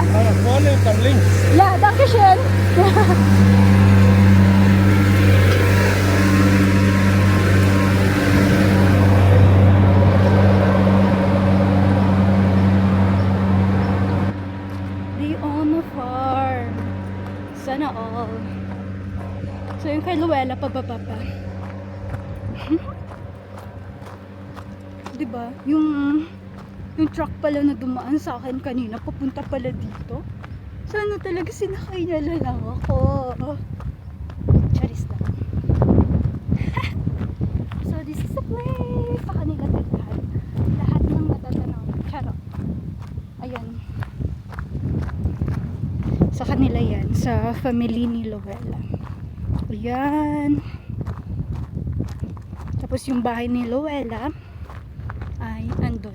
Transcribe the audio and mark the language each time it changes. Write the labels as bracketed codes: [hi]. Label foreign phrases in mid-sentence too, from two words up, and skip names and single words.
[de] nach vorne und dann links. ja, danke schön. Leona Farm. [tl] Sana all. So yung kay Luella, pababa pa. Diba? Yung truck pala na dumaan sa akin kanina, papunta pala dito. Sana talaga sinakay niya na lang ako. Charis lang. [en] So this is the place. [tl] Sa kanila talaga. Lahat ng natatanaw. Charot. Ayan. Sa kanila yan. Sa family ni Luella. Ayan. Tapos yung bahay ni Luella ay andun.